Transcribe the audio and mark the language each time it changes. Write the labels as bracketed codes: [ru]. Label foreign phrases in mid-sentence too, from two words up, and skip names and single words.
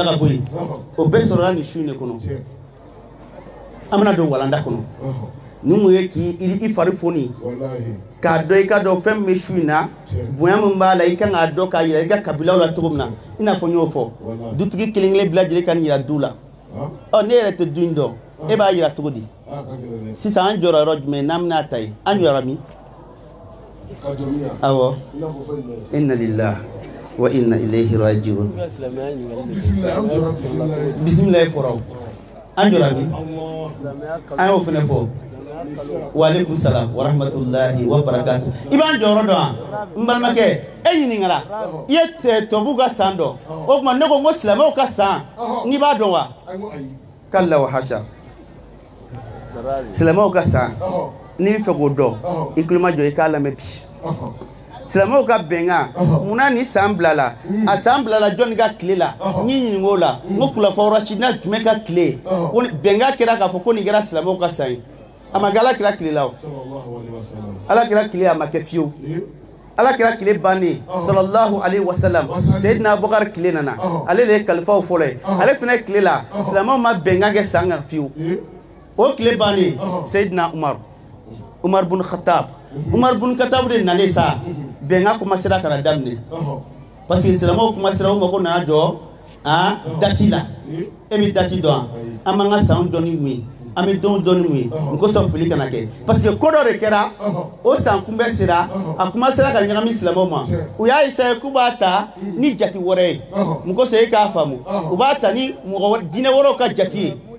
[bm] ka bɔ yen o bɛɛ sɔrɔla nin su in de kɔnɔ an bɛna don walanda kɔnɔ ni mun ye k'i fari foni k'a dɔn i ka dɔn fɛn min bɛ su in na bonya min b'a la i kan k'a dɔn k'a yira i ka kabilaw la cogo min na i n'a fɔ n y'o fɔ dutigi kelen kelen bila lajɛlen ka nin yira du la ne yɛrɛ tɛ du in dɔn e b'a yira cogo di sisan an jɔra yɔrɔ jumɛn n'an bɛna ta ye an jɔra min awɔ [ar] إنا لله وإنا إليه راجعون [bm] bisimilayi fɔra an jɔra min an y'o fana fɔ [ar] وعليكم السلام ورحمة الله وبركاته [bm] i b'an jɔyɔrɔ dɔn wa n balimakɛ e ɲininkala i ye tubabuw ka san dɔn o tuma ne ko n ko silamɛw ka san n'i b'a dɔn wa [ar] كلا وحاشا [bm] silamɛw ka san n'i bɛ fɛ k'o dɔn i tulo ma jɔ i k'a lamɛn bi silamɛw ka bɛnkan munna ni san bilala a san bilala jɔnni ka tile la n y'i ɲininka o la n ko kulafɔ rasidina jumɛn ka tile ko bɛnkan kɛra k'a fɔ ko nin kɛra silamɛw ka san ye a ma kɛ ala kira tile la o ala kira tile a ma kɛ fiyewu ala kira tile bannen [ar] صلى الله عليه وسلم [bm] Seydina Abubakar tile nana ale de ye kalifaw fɔlɔ ye ale fana tile la silamɛw ma bɛnkan kɛ san kan fiyewu o tile bannen Seydina Umar bun Khattab de nalen sa bɛnkan commencera ka na daminɛ [fr] parce que [bm] silamɛw commencera u mako nana jɔ dati la e bɛ dati dɔn an b'an ka sanw dɔn ni mun ye an bɛ don dɔn ni mun ye n ko sɔn fili kana kɛ [fr] parce que [bm] ko dɔ de kɛra o san kunbɛn sera a commencera ka ɲagami silamɛw ma u y'a essayer k'u b'a ta ni jati wɛrɛ ye mun kosɔn e k'a faamu u b'a ta ni mɔgɔ diinɛ wɛrɛw ka jati ye